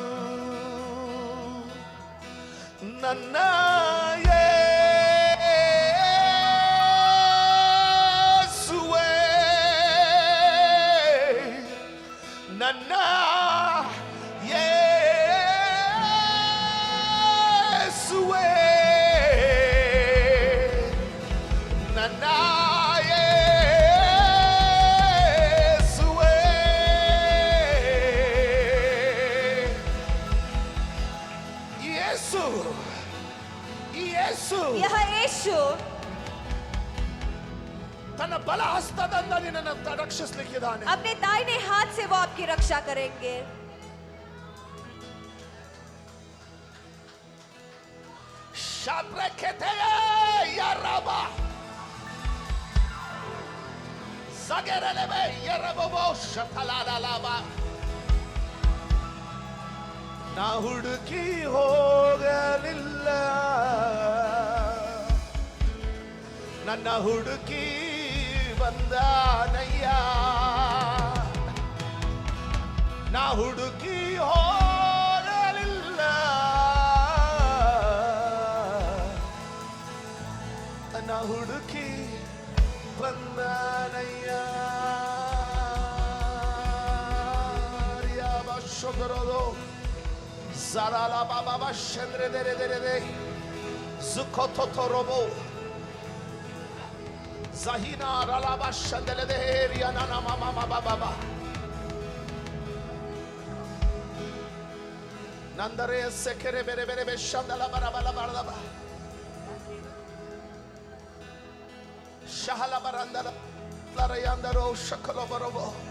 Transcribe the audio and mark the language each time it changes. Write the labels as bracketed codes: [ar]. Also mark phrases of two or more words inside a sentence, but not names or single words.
[kn] ನನ್ನ ಯೇಸುವೇ, ನನ್ನ ಯೇಸುವೇ, ನನ್ನ ಯೇಸುವೇ. ಯೇಸು, ಯೇಸು, [hi] यह यीशु [kn] ತನ್ನ ಬಲ ಹಸ್ತದಿಂದ ನಿನ್ನನ್ನು ರಕ್ಷಿಸಲಿಕ್ಕಿದ್ದಾನೆ. [hi] अपने दाहिने हाथ से वो आपकी रक्षा करेंगे. शाब्रेकेते याराबा ज़गेरेलेबे याराबो शतलालालाबा. [kn] ನಾ ಹುಡುಕಿ ಹೋಗಲಿಲ್ಲ, ನನ್ನ ಹುಡುಕಿ ಬಂದಾನಯ್ಯ. ನಾ ಹುಡುಕಿ ಹೋಗಲಿಲ್ಲ, ನಾ ಹುಡುಕಿ ಬಂದಾನಯ್ಯ. ರಿಯಾಬಶೋದರೋದು Zarala baba shendre dere dere de zukototorobo zahina ralaba shendele de riana na mama baba nandare sekere bere bere be shandala barabala baraba shahala barandala larayandaro shakalo barobo.